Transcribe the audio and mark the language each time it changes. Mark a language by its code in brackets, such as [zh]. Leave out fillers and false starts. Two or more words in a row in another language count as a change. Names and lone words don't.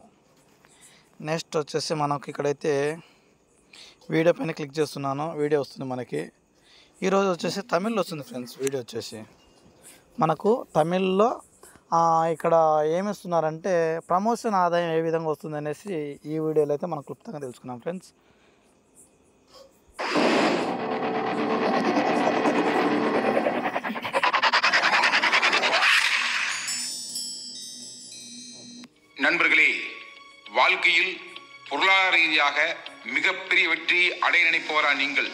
[te] నెక్స్ట్ వచ్చేసి మనకి ఇక్కడైతే వీడియో పైన క్లిక్ చేస్తున్నాను. వీడియో వస్తుంది మనకి. ఈరోజు వచ్చేసి తమిళ్లో వస్తుంది ఫ్రెండ్స్. వీడియో వచ్చేసి మనకు తమిళ్లో ఇక్కడ ఏమిస్తున్నారంటే ప్రమోషన్ ఆదాయం ఏ విధంగా వస్తుంది అనేసి ఈ వీడియోలో అయితే మనం క్లుప్తంగా తెలుసుకున్నాం ఫ్రెండ్స్. [ta] நண்பர்களே, வாழ்க்கையில் பொருளாதார ரீதியாக மிகப்பெரிய வெற்றி அடைய நினைப்பவரா நீங்கள்?